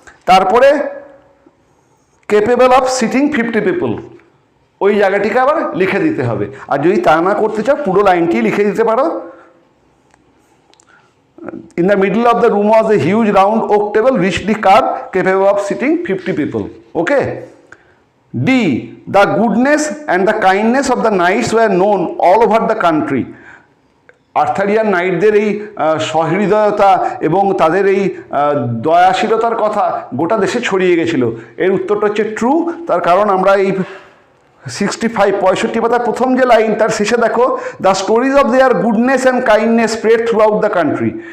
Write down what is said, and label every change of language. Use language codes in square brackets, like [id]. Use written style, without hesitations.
[bn] তারপরে [en] capable of sitting 50 people, [bn] ওই জায়গাটিকে আবার লিখে দিতে হবে। আর যদি তা না করতে চাও পুরো লাইনটি লিখে দিতে পারো। [en] In the middle of the room was a huge round oak table richly carved capable of sitting 50 people. Okay. D, the goodness and the kindness of the knights were known all over the country. [bn] আর্থারিয়ান নাইটদের এই সহৃদয়তা এবং তাদের এই দয়াশীলতার কথা গোটা দেশে ছড়িয়ে গেছিল। এর উত্তরটা হচ্ছে ট্রু, তার কারণ আমরা এই [en] 65 65 [bn] পাতার প্রথম যে লাইন তার শেষে দেখো, [en] The stories of their goodness and kindness spread throughout the country.